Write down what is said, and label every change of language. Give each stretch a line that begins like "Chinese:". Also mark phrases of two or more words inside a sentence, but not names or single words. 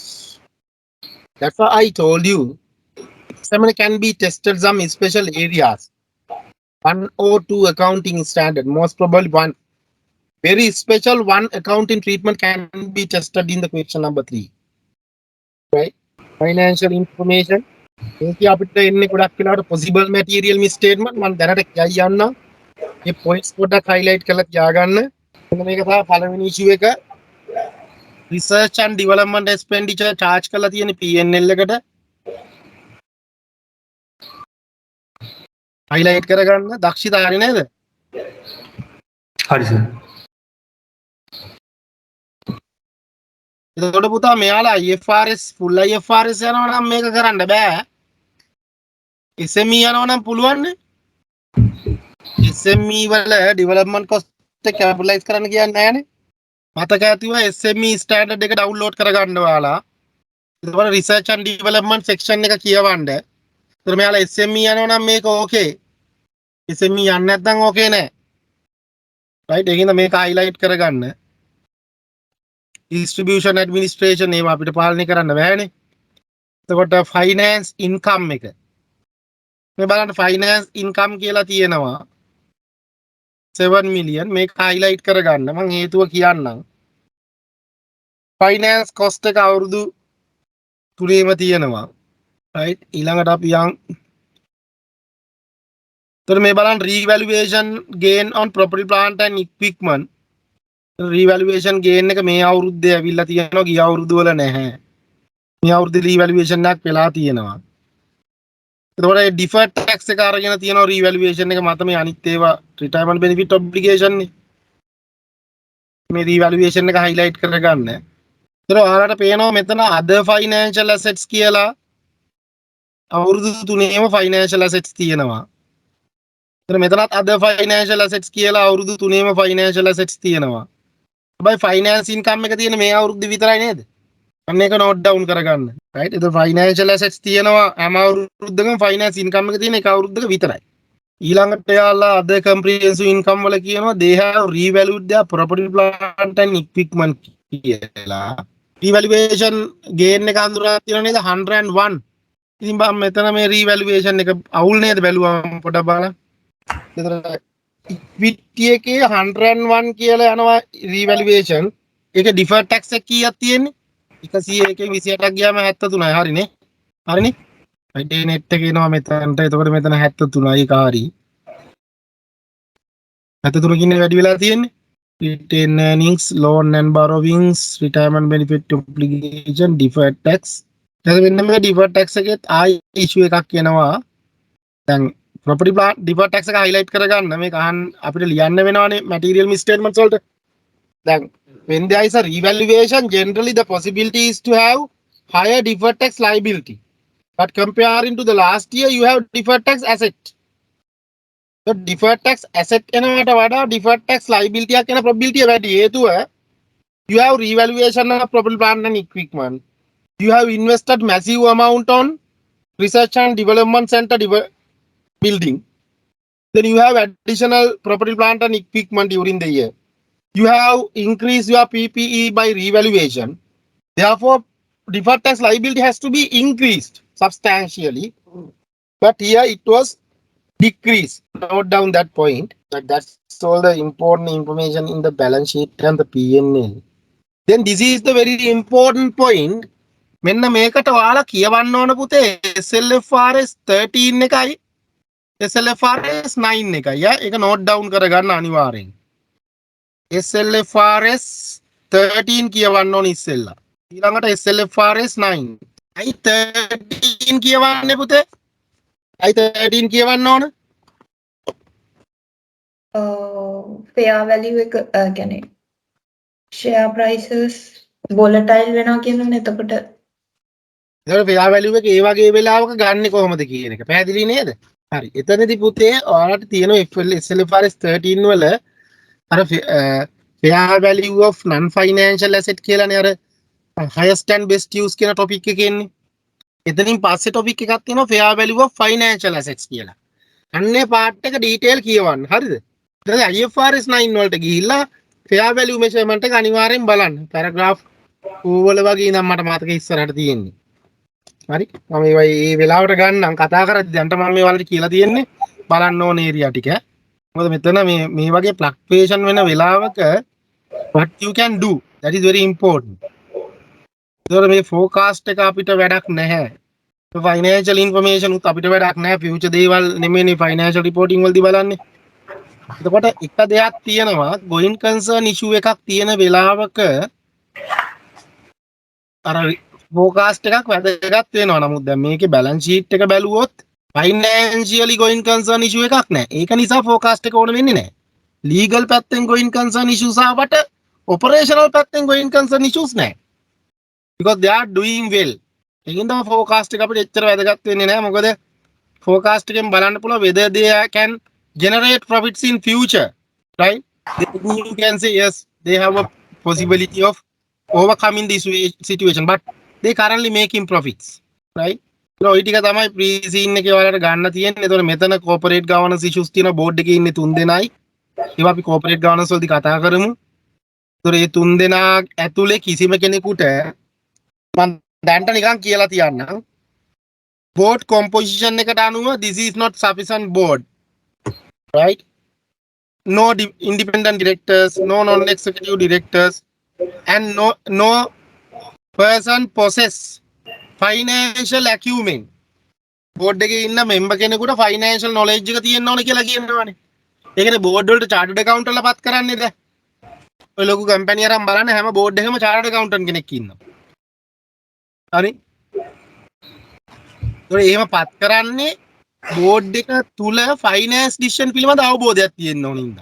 English: That's why I told you, someone can be tested some special areas. One or two accounting standard, most probably one. Very special one accounting treatment can be tested in the question number 3. Right? Financial information.
Sinhala: මේක අපිට එන්නේ ගොඩක් වෙලාවට
English: possible material misstatement
Sinhala: මම දැනට කියයි යන්න. මේ points පොඩ්ඩක් highlight කරලා තියාගන්න. මෙන්න මේක තමයි පළවෙනි issue එක.
English: Research and development expenditure charge
Sinhala: කරලා තියෙන P&L එකට highlight කරගන්න. දක්ෂිත හරි නේද? හරි සර්. එතකොට පුතා මෙයාලා IFRS full IFRS යනවා නම් මේක කරන්න බෑ. SME යනවා නම් පුළුවන් නේ. SME වල
English: development cost
Sinhala: එක capitalize කරන්න කියන්නේ නැහැනේ. මතක ඇතිව SME standard එක download කරගන්න ඔයාලා. එතකොට
English: research and development section
Sinhala: එක කියවන්න. එතකොට මෙයාලා SME යනවා නම් මේක okay. SME යන්නේ නැත්නම් okay නෑ. right ඒකින්ද මේක highlight කරගන්න.
English: distribution administration
Sinhala: ඒවා අපිට පාලනය කරන්න බෑනේ. එතකොට
English: finance income
Sinhala: එක. මේ බලන්න
English: finance income
Sinhala: කියලා තියෙනවා 7 million මේක highlight කරගන්න. මම හේතුව කියන්නම්.
English: finance cost
Sinhala: එක අවුරුදු 3ෙම තියෙනවා.
English: right
Sinhala: ඊළඟට අපි යන්. එතකොට මේ බලන්න
English: revaluation gain on property plant and equipment. revaluation gain
Sinhala: එක මේ අවුරුද්දේ ඇවිල්ලා තියෙනවා ගිය අවුරුදු වල නැහැ. මේ අවුරුද්දේ revaluation එකක් වෙලා තියෙනවා. එතකොට
English: deferred tax
Sinhala: එක අරගෙන තියෙනවා revaluation එක මත මේ අනිත් ඒවා
English: retirement benefit obligation
Sinhala: නේ. මේ revaluation එක highlight කරගන්න. එතකොට ඔයාලට පේනවා මෙතන
English: other financial assets
Sinhala: කියලා අවුරුදු 3ෙම
English: financial assets
Sinhala: තියෙනවා. එතකොට මෙතනත්
English: other financial assets
Sinhala: කියලා අවුරුදු 3ෙම
English: financial assets
Sinhala: තියෙනවා. හැබැයි
English: finance income
Sinhala: එක තියෙන මේ අවුරුද්ද විතරයි නේද? අන්න ඒක
English: note down
Sinhala: කරගන්න. right එතකොට
English: financial assets
Sinhala: තියෙනවා හැම අවුරුද්දකම
English: finance income
Sinhala: එක තියෙන එක අවුරුද්දක විතරයි. ඊළඟට යාලා
English: other comprehensive income
Sinhala: වල කියනවා
English: they have revalued their property plant and equipment කියලා. revaluation gain
Sinhala: එක හඳුනා තියෙනවා නේද 101. ඉතින් බම් මෙතන මේ revaluation එක අවුල් නේද බැලුවම පොඩක් බලන්න. එතකොට equity එකේ 101 කියලා යනවා revaluation. ඒක
English: deferred tax
Sinhala: එක කීයක් තියෙන්නේ? 101 එකෙන් 28ක් ගියාම 73යි හරිනේ. හරිනේ? right net එක එනවා මෙතනට. එතකොට මෙතන 73යි ඒක හරි. 73 කින්නේ වැඩි වෙලා තියෙන්නේ.
English: retained earnings, loan and borrowings, retirement benefit obligation, deferred tax,
Sinhala: එතකොට මෙන්න මේ
English: deferred tax
Sinhala: එකෙත් ආයි issue එකක් එනවා. දැන්
English: property plant deferred tax
Sinhala: එක highlight කරගන්න මේක අහන්න අපිට ලියන්න වෙනවානේ
English: material misstatements
Sinhala: වලට.
English: දැන් when there is a revaluation, generally the possibility is to have higher deferred tax liability. But comparing to the last year, you have deferred tax asset. So deferred tax asset
Sinhala: එනකට වඩා
English: deferred tax liability
Sinhala: එකක් එන
English: probability වැඩි. හේතුව you have revaluation of property plant and equipment. You have invested massive amount on research and development center building. Then you have additional property plant and equipment during the year. You have increased your PPE by revaluation. Therefore, deferred tax liability has to be increased substantially. But here it was decreased. Note down that point. That's all the important information in the balance sheet and the P&L. Then this is the very important point.
Sinhala: මෙන්න මේකට ඔයාලා කියවන්න ඕන පුතේ SLFRS 13 එකයි SLFRS 9 එකයි. ඒක
English: note down
Sinhala: කරගන්න අනිවාර්යෙන්. SLFRS 13 කියවන්න ඕන ඉස්සෙල්ලා. ඊළඟට SLFRS 9. අයි 13 කියවන්නේ පුතේ? අයි 13 කියවන්න ඕන?
English: fair value
Sinhala: එක කියන්නේ
English: share prices volatile
Sinhala: වෙනවා කියනනේ එතකොට
English: fair value
Sinhala: එක ඒ වගේ වෙලාවක ගන්න කොහොමද කියන එක පැහැදිලි නේද? හරි. එතනදී පුතේ ඔයාලට තියෙනවා SLFRS 13 වල අර
English: fair value of non financial asset
Sinhala: කියලානේ අර
English: highest and best use
Sinhala: කියන topic එකේ ඉන්නේ. එතනින් පස්සේ topic එකක් තියෙනවා
English: fair value of financial assets
Sinhala: කියලා. අන්නේ part එක detail කියවන්න. හරිද? ඊට පස්සේ IFRS 9 වලට ගිහිල්ලා
English: fair value measurement
Sinhala: එක අනිවාර්යෙන් බලන්න. paragraph 2 වල වගේ ඉඳන් මට මතක ඉස්සරහට තියෙන්නේ. හරි? මම මේ වෙලාවට ගන්නම් කතා කරද්දී දැන්ට මම මේ වලට කියලා තියෙන්නේ බලන්න ඕන area ටික. මොකද මෙතන මේ වගේ
English: fluctuation
Sinhala: වෙන වෙලාවක
English: what you can do, that is very important.
Sinhala: ඒතකොට මේ forecast එක අපිට වැඩක් නැහැ.
English: financial information
Sinhala: උත් අපිට වැඩක් නැහැ. future දේවල් නෙමෙයිනේ
English: financial reporting
Sinhala: වලදී බලන්නේ. එතකොට එක දෙයක් තියෙනවා
English: going concern issue
Sinhala: එකක් තියෙන වෙලාවක අර forecast එකක් වැදගත් වෙනවා. නමුත් දැන් මේකේ
English: balance sheet
Sinhala: එක බැලුවොත්
English: financially going concern issue
Sinhala: එකක් නැහැ. ඒක නිසා forecast එක ඕන වෙන්නේ නැහැ. legal පැත්තෙන්
English: going concern issues
Sinhala: ආවට operational පැත්තෙන්
English: going concern issues
Sinhala: නැහැ.
English: because they are doing well.
Sinhala: ඒකින්ද forecast එක අපිට එච්චර වැදගත් වෙන්නේ නැහැ. මොකද forecast එකෙන් බලන්න පුළුවන්
English: whether they can generate profits in future, right? You can say yes, they have a possibility of overcoming this situation, but they currently making profits, right?
Sinhala: So ඔය ටික තමයි pre-scene එකේ ඔයාලට ගන්න තියෙන්නේ. ඒතකොට මෙතන
English: corporate governance issues
Sinhala: තියෙන board එකේ ඉන්නේ 3 දෙනයි. ඒවා අපි
English: corporate governance
Sinhala: වලදී කතා කරමු. ඒතකොට මේ 3 දෙනා ඇතුලේ කිසිම කෙනෙකුට මම දැන්ට නිකන් කියලා තියන්නම්.
English: board composition
Sinhala: එකට අනුව
English: this is not sufficient board, right? No independent directors, no non-executive directors, and no person possess financial acumen.
Sinhala: board එකේ ඉන්න member කෙනෙකුට
English: financial knowledge
Sinhala: එක තියෙන්න ඕන කියලා කියනවානේ. ඒ කියන්නේ board වලට
English: chartered accountant
Sinhala: ලා පත් කරන්නේ දැන්. ඔය ලොකු කම්පැනි අරන් බලන්න හැම board එකෙම
English: chartered accountant
Sinhala: කෙනෙක් ඉන්නවා. හරි? ඒතකොට එහෙම පත් කරන්නේ board එක තුල
English: finance decision
Sinhala: පිළිබඳ අවබෝධයක් තියෙන්න ඕන ඉඳන්.